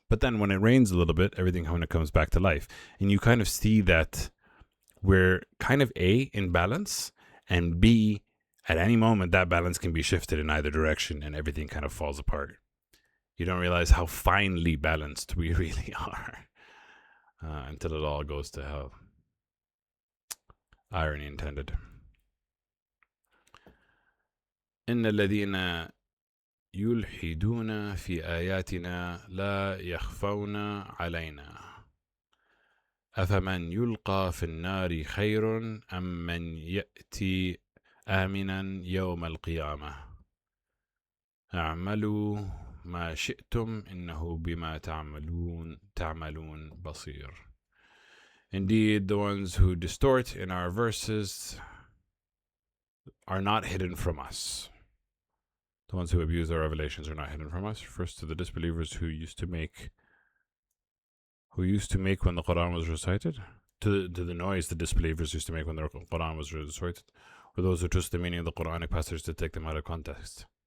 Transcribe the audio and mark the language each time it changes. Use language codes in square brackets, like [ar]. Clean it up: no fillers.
[en] But then when it rains a little bit, everything kind of comes back to life. And you kind of see that we're kind of A, in balance, and B, at any moment, that balance can be shifted in either direction and everything kind of falls apart. You don't realize how finely balanced we really are until it all goes to hell. Irony intended. [ar] إن الذين يلحدون في آياتنا لا يخفون علينا أفمن يلقى في النار خير أم من يأتي آمنا يوم القيامة اعملوا ما شئتم إنه بما تعملون بصير. [en] Indeed, the ones who distort in our verses are not hidden from us. The ones who abuse our revelations are not hidden from us. First, to the disbelievers who used to make when the Quran was recited, to the noise the disbelievers used to make when the Quran was recited, or those who twist the meaning of the Quranic passages to take them out of context.